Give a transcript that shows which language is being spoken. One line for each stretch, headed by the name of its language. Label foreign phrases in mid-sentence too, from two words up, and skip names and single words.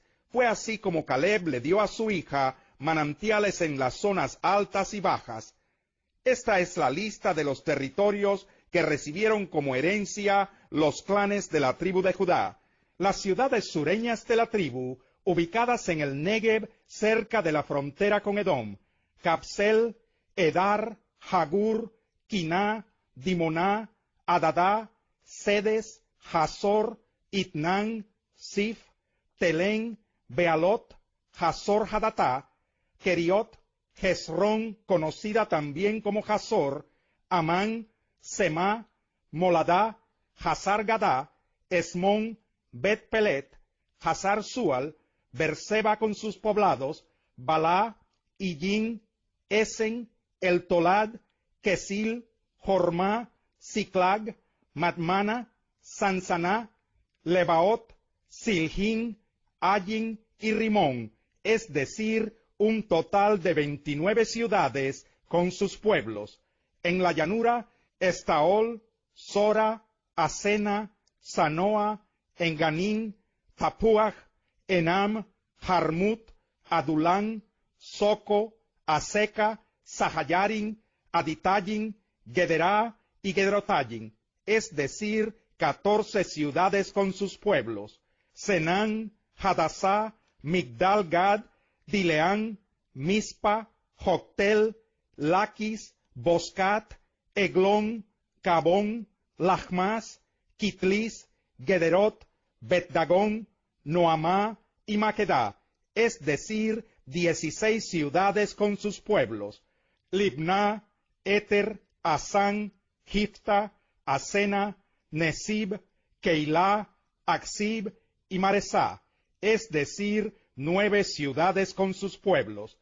Spanish: Fue así como Caleb le dio a su hija manantiales en las zonas altas y bajas. Esta es la lista de los territorios que recibieron como herencia los clanes de la tribu de Judá. Las ciudades sureñas de la tribu, ubicadas en el Negev cerca de la frontera con Edom: Capsel, Edar, Jagur, Quiná, Dimoná, Adadá, Sedes, Hazor, Itnán, Sif, Telén, Bealot, Hazor Hadatá, Keriot, Hezrón, conocida también como Hazor, Amán, Semá, Moladá, Hazar Gadá, Esmón, Bet Pelet, Hazar Sual, Berseba con sus poblados, Balá, Illín, Esen, El Tolad, Kesil, Jormá, Siclag, Madmana, Sansaná, Lebaot, Siljín, Ayin y Rimón, es decir, un total de 29 ciudades con sus pueblos. En la llanura, Estaol, Sora, Asena, Sanoa, Enganín, Tapuaj, Enam, Jarmut, Adulán, Soco, Aseca, Sahayarin, Aditayin, Gederá y Gedrotayin, es decir, 14 ciudades con sus pueblos. Senán, Hadasá, Migdal Gad, Dileán, Mispa, Joctel, Laquis, Boscat, Eglón, Cabón, Lachmas, Kitlis, Gederot, Bet-Dagón, Noamá y Maquedá, es decir, 16 ciudades con sus pueblos. Libná, Éter, Asán, Gifta, Asena, Nesib, Keilá, Aksib y Maresá, es decir, 9 ciudades con sus pueblos.